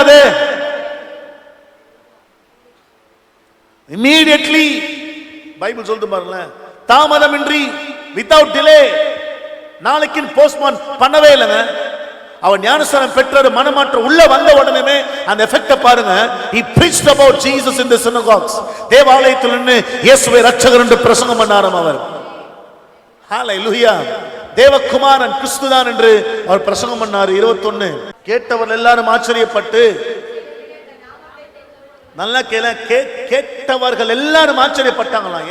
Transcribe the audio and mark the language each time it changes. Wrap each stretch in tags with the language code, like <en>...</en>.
<ta>அது immediately Bible சொல்லுது பாருங்களேன், தாமதமின்றி, வித்தவுட் டிலே. நாளைக்கு போஸ்ட்மான் பண்ணவே இல்லைங்க. அவன் ஞானஸ்தானம் பெற்ற மனமாற்றம் உள்ள வந்த உடனே அந்த எஃபெக்ட பாருங்க.</ta> <en>he preached about Jesus in the synagogues.</en> <ta>தேவாலயத்தில் நின்று இயேசுவை இரட்சகர் என்று பிரசங்கம் பண்ணாராம் அவர். ஹalleluya. தேவகுமாரன் கிறிஸ்துதான் என்று அவர் பிரசங்கம் பண்ணார். 21, கேட்டவர் எல்லாரும் ஆச்சரியப்பட்டு, நல்லா கேட்டவர்கள் எல்லாரும் ஆச்சரியப்பட்டாங்களாம்.</ta>